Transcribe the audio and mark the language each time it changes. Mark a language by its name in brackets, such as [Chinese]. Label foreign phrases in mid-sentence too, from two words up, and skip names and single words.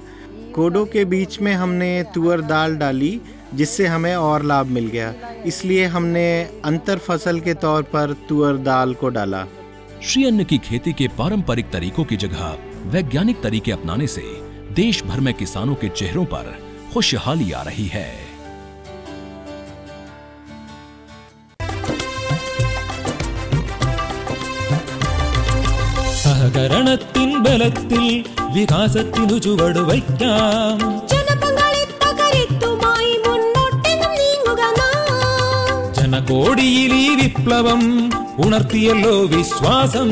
[Hindi] कोडो के बीच में हमने तुअर दाल डाली, जिससे हमें और लाभ मिल गया, इसलिए हमने अंतर फसल के तौर पर तुअर दाल को डाला। श्री अन्न की खेती के पारंपरिक तरीकों की जगह वैज्ञानिक तरीके अपनाने से देश भर में किसानों के चेहरों पर खुशहाली आ रही है। [Malayalam] സഹകരണത്തിൻ ബലത്തിൽ വികാസത്തിനു ചുവടുവയ്ക്കാം. ജനകോടിയിൽ ഈ വിപ്ലവം ഉണർത്തിയല്ലോ വിശ്വാസം.